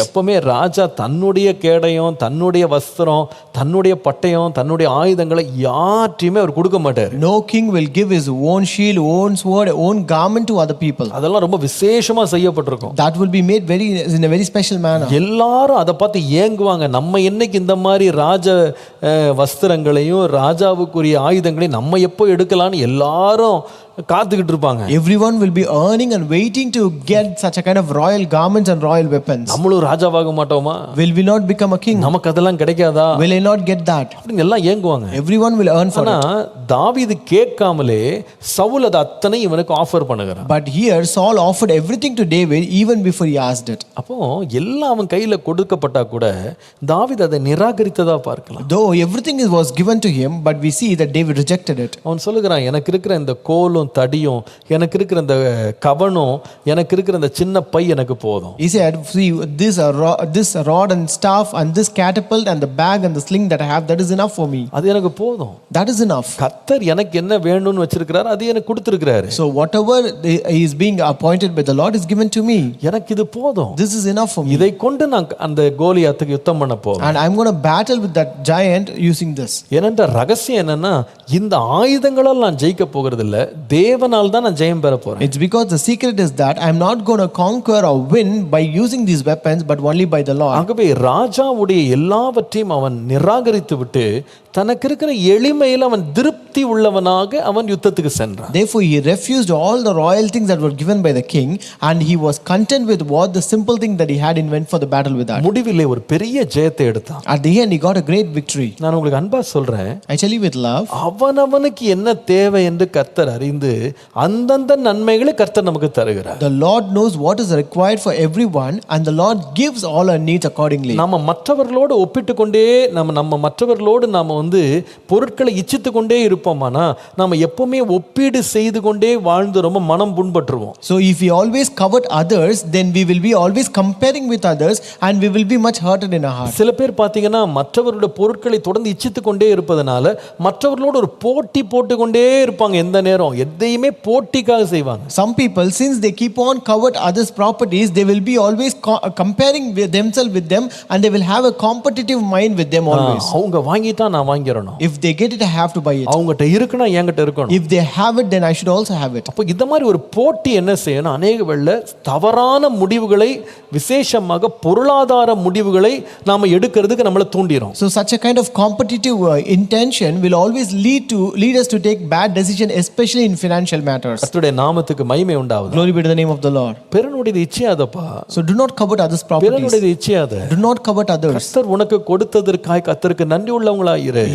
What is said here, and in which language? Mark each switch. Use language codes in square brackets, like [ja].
[ta] எப்பவுமே ராஜா தன்னுடைய கேடயம், தன்னுடைய வஸ்திரம், தன்னுடைய பட்டயம், தன்னுடைய ஆயுதங்களை யார்ட்டையுமே அவர் கொடுக்க மாட்டார். [en] No king will give his own shield, own sword, own garment to other people. [ta] அதெல்லாம் ரொம்ப விசேஷமா செய்யப்பட்டிருக்கும். [en] That will be made in a very special manner. [ta] எல்லாரும் அதை பார்த்து ஏங்குவாங்க. நம்ம என்னைக்கு இந்த மாதிரி ராஜ வஸ்திரங்களையும் ராஜாவுக்குரிய ஆயுதங்களையும் நம்ம எப்போ எடுக்கலாம்னு எல்லாரும் காத்துக்கிட்டு இருப்பாங்க. [en] Everyone will be earning and waiting to get such a kind of royal garments and royal weapons. [ta] நம்மளும் ராஜாவாக மாட்டோமா? [en] Will we not become a king? [ta] நமக்கு அதெல்லாம் கிடைக்காதா? [en] Will I not get that? [ta] அப்படின்னு எல்லாம் ஏங்குவாங்க. [en] Everyone will earn for [ta] ஆனா [en] it. [ta] தாவீது கேட்காமலே சவுல் அது அத்தனை இவனுக்கு ஆஃபர் பண்ணுகிறான். [en] But here Saul offered everything to David even before he asked it. [ta] அப்போ எல்லாம் அவன் கையில கொடுக்கப்பட்டா கூட தாவீது அதை நிராகரித்ததா பார்க்கலாம். [en] Though everything was given to him, but we see that David rejected it. [ta] அவன் சொல்லுகிறான், எனக்கு இருக்கிற இந்த கோலும் தடியும், எனக்கு இருக்கிற இந்த கவனும், எனக்கு இருக்கிற இந்த சின்ன பை எனக்கு போதும். [en] He said, see, this rod and staff and this catapult and the bag and the sling that I have, that is enough for me. [ta] அது எனக்கு போதும். [en] That is enough. [ta] கர்த்தர் எனக்கு என்ன வேணும்னு வச்சிருக்கிறார் அது எனக்கு கொடுத்திருக்கிறாரு. [en] So whatever he is being appointed by the Lord is given to me. [ta] எனக்கு இது போதும். [en] This is enough for me. [ta] இதை கொண்டு நான் அந்த கோலியாத்துக்கு யுத்தம் பண்ண போறேன். [en] And I'm going to battle with that giant using this. [ta] ஏனென்ற ரகசியம் என்னன்னா, இந்த ஆயுதங்களால் நான் ஜெயிக்க போகிறது இல்ல, தேவனால் தான் நான் ஜெயம் பெற போறேன். [en] It's because the secret is that I'm not going to conquer or win by using these weapons, but only by the Lord. [ta] ஆகவே ராஜாவுடைய எல்லாவற்றையும் அவன் நிராகரித்து விட்டு தனக்கு இருக்கிற எளிமையில் அவன் திருப்தி உள்ளவனாக அவன் யுத்தத்துக்கு சென்றான். [en] Therefore he refused all the royal things that were given by the king, and he was content with what the simple thing that he had and went for the battle with that. [ta] முடிவிலே ஒரு பெரிய ஜெயத்தை எடுத்தான். [en] At the end he got a great victory. [ta] நான் உங்களுக்கு அன்பா சொல்றேன், [en] I tell you with love, [ta] அவனவனுக்கு என்ன தேவை என்று கர்த்தர் அறிந்து அந்தந்த நன்மைகளை கர்த்தர் நமக்கு தருகிறார். [en] the Lord knows what is required for everyone, and the Lord gives all our needs accordingly. [ta] நம்ம மற்றவர்களோடு ஒப்பிட்டு கொண்டே நம்ம மற்றவர்களோடு நாம பொருட்களை இச்சித்து கொண்டே இருப்போமானா நாம எப்பவுமே ஒப்பீடு செய்து கொண்டே வாழ்ந்து ரொம்ப மனம் புண்பற்றுவோம். [en] So if we always covet others, then we will be always comparing with others, and we will be much hurted in our heart. [ta] சில பேர் பாத்தீங்கன்னா மற்றவருடைய பொருட்களை தொடர்ந்து இச்சித்து கொண்டே இருப்பதனால மற்றவர்களோடு ஒரு போட்டி போட்டு கொண்டே இருப்பாங்க. எந்த நேரம் எதையுமே போட்டிக்காக செய்வாங்க. [en] Some people, since they keep on covet others' properties, they will be always comparing with themselves with them, and they will have a competitive mind with them always. [ta] அவங்க வாங்கிட்டா நான் நான் வாங்கிடணும். [en] If they get it, I have to buy it. [ta] அவங்ககிட்ட இருக்குன்னா என்கிட்ட இருக்கணும். [en] If they have it, then I should also have it. [ta] அப்போ இந்த மாதிரி ஒரு போட்டி என்ன செய்யணும், அநேக வேளை தவறான முடிவுகளை, விசேஷமாக பொருளாதார முடிவுகளை நாம எடுக்கிறதுக்கு நம்மளை தூண்டிடும். [en] So such a kind of competitive intention will always lead us to take bad decision, especially in financial matters. [ta] கர்த்தருடைய நாமத்துக்கு மகிமை உண்டாவது. [en] Glory be to the name of the Lord. [ta] பிறனுடையது இச்சையாதப்பா. [en] So do not covet others' properties. [ta] பிறனுடையது இச்சையாத. [en] Do not covet others. [ta] கர்த்தர் உனக்கு கொடுத்ததற்காக கர்த்தருக்கு நன்றி உள்ளவங்களாயிரு.